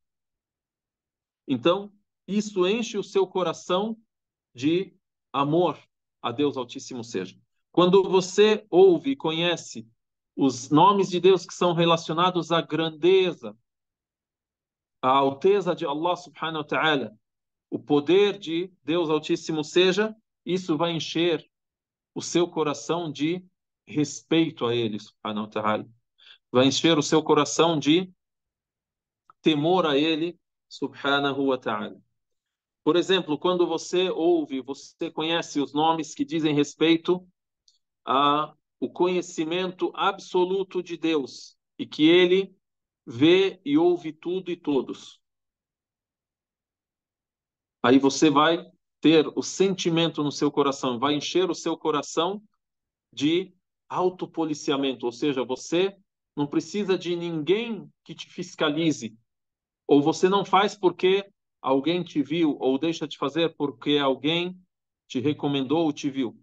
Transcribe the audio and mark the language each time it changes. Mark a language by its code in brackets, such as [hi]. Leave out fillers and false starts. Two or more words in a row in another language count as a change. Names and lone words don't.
[pt] Então, isso enche o seu coração de amor a Deus Altíssimo seja. Quando você ouve e conhece os nomes de Deus que são relacionados à grandeza, à alteza de Allah [ar] سبحانه وتعالى, [pt] o poder de Deus Altíssimo seja, isso vai encher o seu coração de respeito a Ele, [ar] سبحانه وتعالى. [pt] Vai encher o seu coração de temor a Ele, [ar] سبحانه وتعالى. [pt] Por exemplo, quando você ouve, você conhece os nomes que dizem respeito a o conhecimento absoluto de Deus e que Ele vê e ouve tudo e todos. Aí você vai ter o sentimento no seu coração, vai encher o seu coração de autopoliciamento, ou seja, você não precisa de ninguém que te fiscalize, ou você não faz porque alguém te viu, ou deixa de fazer porque alguém te recomendou ou te viu.